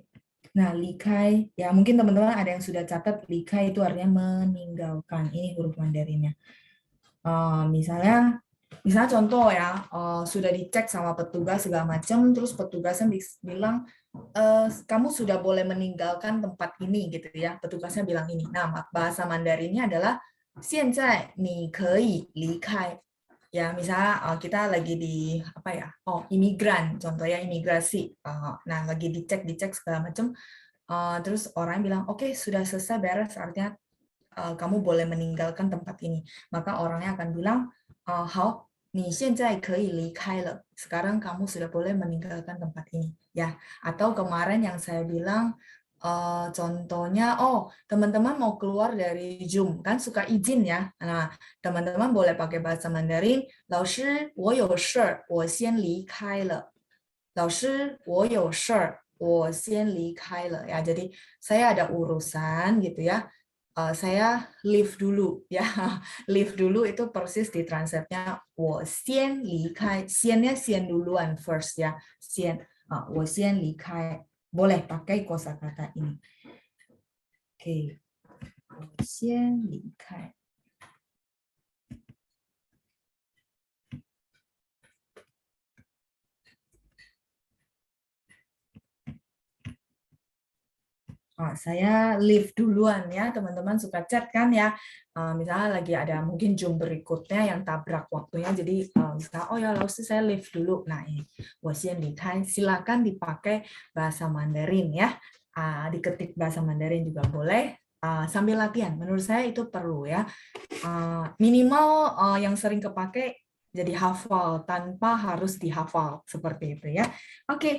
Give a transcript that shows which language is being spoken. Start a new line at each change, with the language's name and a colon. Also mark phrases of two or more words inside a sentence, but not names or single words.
Indonesian: Nah,
Chinese: 离开
Indonesian: ya mungkin teman-teman ada yang sudah catat
Chinese: 离开
Indonesian: itu artinya meninggalkan. Ini huruf Mandarinnya. Misalnya contoh ya, sudah dicek sama petugas segala macam, terus petugasnya bilang kamu sudah boleh meninggalkan tempat ini gitu ya. Petugasnya bilang ini. Nah, bahasa Mandarinnya adalah
Chinese: 现在你可以离开.
Indonesian: Ya, misalnya kita lagi di apa ya? Imigran, contohnya imigrasi. Nah, lagi dicek segala macam. Terus orang bilang, oke, sudah selesai beres, artinya kamu boleh meninggalkan tempat ini. Maka orangnya akan bilang,
Chinese: 好，你现在可以离开了.
Indonesian: Sekarang kamu sudah boleh meninggalkan tempat ini. Ya, atau kemarin yang saya bilang, contohnya, teman-teman mau keluar dari Zoom, kan suka izin ya. Nah, teman-teman boleh pakai bahasa Mandarin,
Chinese: 老师，我有事儿，我先离开了. 老师，我有事儿，我先离开了.
Indonesian: Ya, jadi saya ada urusan gitu ya. Saya leave dulu ya. Leave dulu itu persis di translate-nya
Chinese: 我先离开.
Indonesian: Xian-nya xian duluan first ya. Xian.
Chinese: 我先离开.
Indonesian: Boleh pakai kosakata ini. Oke.
Chinese: 我先离开.
Indonesian: Saya leave duluan ya, teman-teman suka chat kan ya. Misalnya lagi ada mungkin Zoom berikutnya yang tabrak waktunya, jadi misalnya, oh ya lalu saya leave dulu. Nah ini,
Chinese: 我先离开,
Indonesian: silakan dipakai bahasa Mandarin ya. Diketik bahasa Mandarin juga boleh. Sambil latihan, menurut saya itu perlu ya. Minimal yang sering kepake jadi hafal tanpa harus dihafal seperti itu ya. Oke.